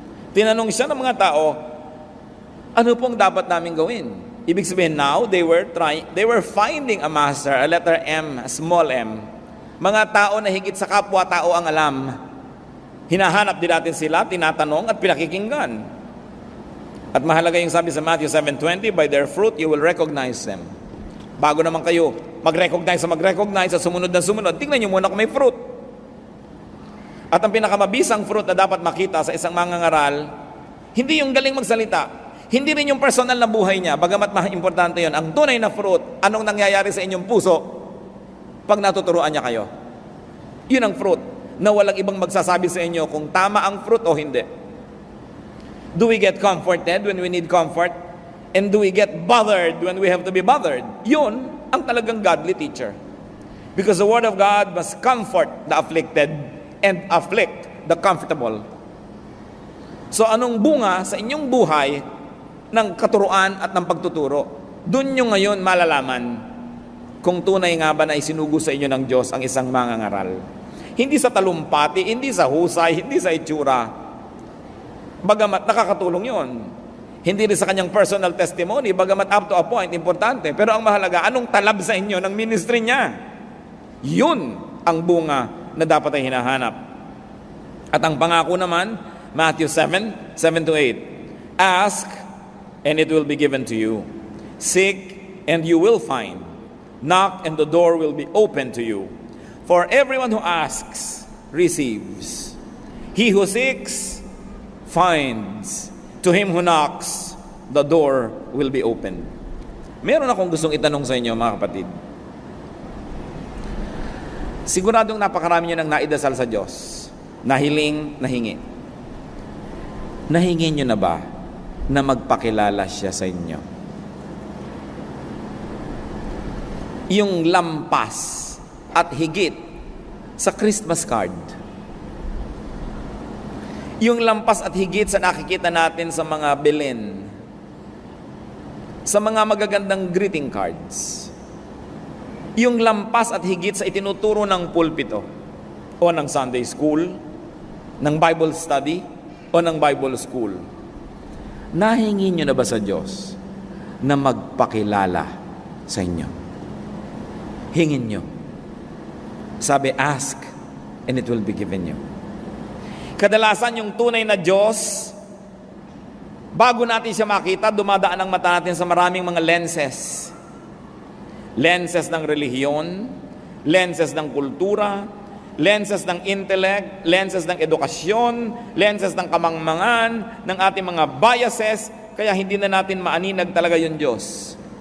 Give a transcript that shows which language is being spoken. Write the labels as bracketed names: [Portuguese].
[Filipino] Tinanong siya ng mga tao, ano pong dapat namin gawin? Ibig sabihin [English] now, they were finding a master, a letter M, a small m. [Filipino] Mga tao na higit sa kapwa-tao ang alam. Hinahanap din natin sila, tinatanong at pinakikinggan. At mahalaga yung sabi sa [English] Matthew 7:20, by their fruit you will recognize them. [Filipino] Bago naman kayo mag-recognize sa sumunod na sumunod, tingnan nyo muna kung may fruit. At ang pinakamabisang fruit na dapat makita sa isang mangangaral, hindi yung galing magsalita, hindi rin yung personal na buhay niya, bagamat importante yon. Ang tunay na fruit, anong nangyayari sa inyong puso pag natuturuan niya kayo. Yun ang fruit, na walang ibang magsasabi sa inyo kung tama ang fruit o hindi. [English] Do we get comforted when we need comfort? And do we get bothered when we have to be bothered? [Filipino] Yun ang talagang [English] godly teacher. Because the Word of God must comfort the afflicted and afflict the comfortable. [Filipino] So anong bunga sa inyong buhay ng katuruan at ng pagtuturo? Doon nyo ngayon malalaman kung tunay nga ba na isinugo sa inyo ng Diyos ang isang mangangaral. Hindi sa talumpati, hindi sa husay, hindi sa itsura. Bagamat nakakatulong yon. Hindi rin sa kanyang personal testimony, bagamat [English] up to a point, [Filipino] importante. Pero ang mahalaga, anong talab sa inyo ng ministry niya? Yun ang bunga na dapat ay hinahanap. At ang pangako naman, Matthew 7:7-8. [English] Ask, and it will be given to you. Seek, and you will find. Knock, and the door will be open to you. For everyone who asks, receives. He who seeks, finds. To him who knocks, the door will be opened. [Filipino] Meron akong gustong itanong sa inyo, mga kapatid. Siguradong napakarami nyo nang naidasal sa Diyos. Nahiling, nahingi. Nahingi nyo na ba na magpakilala siya sa inyo? Yung lampas at higit sa Christmas card. Yung lampas at higit sa nakikita natin sa mga bilin, sa mga magagandang greeting cards. Yung lampas at higit sa itinuturo ng pulpito o ng Sunday school, ng Bible study o ng Bible school. Nahingi nyo na ba sa Diyos na magpakilala sa inyo? hingin nyo. Sabi, [English] ask, and it will be given you. [Filipino] Kadalasan yung tunay na Diyos, bago natin siya makita, dumadaan ang mata natin sa maraming mga lenses. Lenses ng relihiyon, lenses ng kultura, lenses ng intellect, lenses ng edukasyon, lenses ng kamangmangan, ng ating mga biases, kaya hindi na natin maaninag talaga yung Diyos.